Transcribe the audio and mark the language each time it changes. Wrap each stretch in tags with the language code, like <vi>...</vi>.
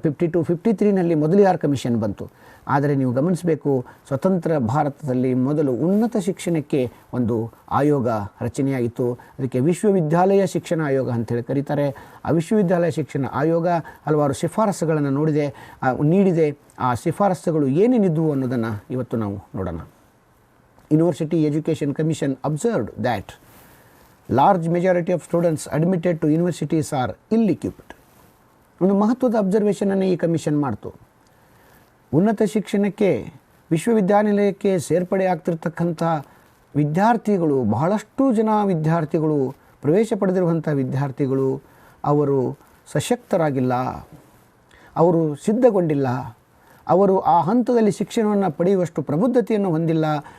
<kn>52-53ನಲ್ಲಿ ಮೊದಲು ಯಾರು ಕಮಿಷನ್ ಬಂತು. ಆದರೆ ನೀವು ಗಮನಿಸಬೇಕು, ಸ್ವತಂತ್ರ ಭಾರತದಲ್ಲಿ ಮೊದಲು ಉನ್ನತ ಶಿಕ್ಷಣಕ್ಕೆ ಒಂದು ಆಯೋಗ ರಚನೆಯಾಯಿತು. ಅದಕ್ಕೆ ವಿಶ್ವವಿದ್ಯಾಲಯ ಶಿಕ್ಷಣ ಆಯೋಗ ಅಂತೇಳಿ ಕರೀತಾರೆ. ಆ ವಿಶ್ವವಿದ್ಯಾಲಯ ಶಿಕ್ಷಣ ಆಯೋಗ ಹಲವಾರು ಶಿಫಾರಸುಗಳನ್ನು ನೀಡಿದೆ. ಆ ಶಿಫಾರಸುಗಳು ಏನೇನಿದ್ವು ಅನ್ನೋದನ್ನು ಇವತ್ತು ನಾವು ನೋಡೋಣ.</kn> <en>University education commission observed that large majority of students admitted to universities are ill-equipped.</en> <kn>ಒಂದು ಮಹತ್ವದ ಅಬ್ಸರ್ವೇಷನನ್ನು ಈ ಕಮಿಷನ್ ಮಾಡ್ತು. ಉನ್ನತ ಶಿಕ್ಷಣಕ್ಕೆ ವಿಶ್ವವಿದ್ಯಾನಿಲಯಕ್ಕೆ ಸೇರ್ಪಡೆ ಆಗ್ತಿರ್ತಕ್ಕಂಥ ವಿದ್ಯಾರ್ಥಿಗಳು, ಬಹಳಷ್ಟು ಜನ ವಿದ್ಯಾರ್ಥಿಗಳು, ಪ್ರವೇಶ ಪಡೆದಿರುವಂಥ ವಿದ್ಯಾರ್ಥಿಗಳು ಅವರು ಸಶಕ್ತರಾಗಿಲ್ಲ, ಅವರು ಸಿದ್ಧಗೊಂಡಿಲ್ಲ, ಅವರು ಆ ಹಂತದಲ್ಲಿ ಶಿಕ್ಷಣವನ್ನು ಪಡೆಯುವಷ್ಟು ಪ್ರಬುದ್ಧತೆಯನ್ನು ಹೊಂದಿಲ್ಲ.</kn>